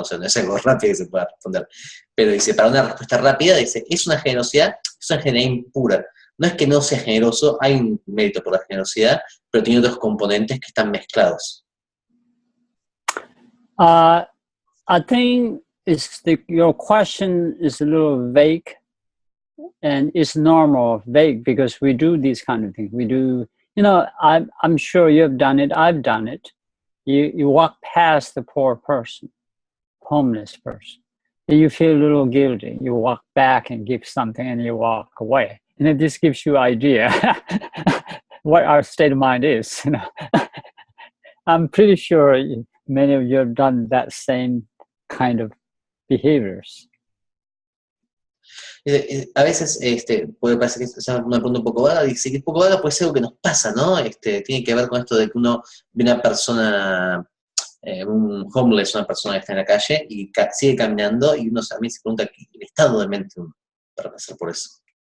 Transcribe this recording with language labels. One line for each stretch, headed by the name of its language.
Spanish: O sea, no es algo rápido que se pueda responder. Pero dice, para una respuesta rápida, dice, es una generosidad impura. no es que no sea generoso, hay un mérito por la generosidad, pero tiene otros componentes que están mezclados.
English: I think your question is a little vague, and it's normal vague because we do these kind of things. We do, you know, I'm sure you've done it, I've done it. You walk past the poor person, homeless person, and you feel a little guilty. You walk back and give something and you walk away. And it just gives you an idea what our state of mind is. You know? I'm pretty sure many of you have done that same kind of behaviors.
Spanish: A veces puede parecer que es una pregunta un poco vaga, dice que un poco vaga puede ser algo que nos pasa, ¿no? Tiene que ver con esto de que uno ve una persona, un homeless, una persona que está en la calle y sigue caminando y uno también se pregunta el estado de mente uno para pasar por eso.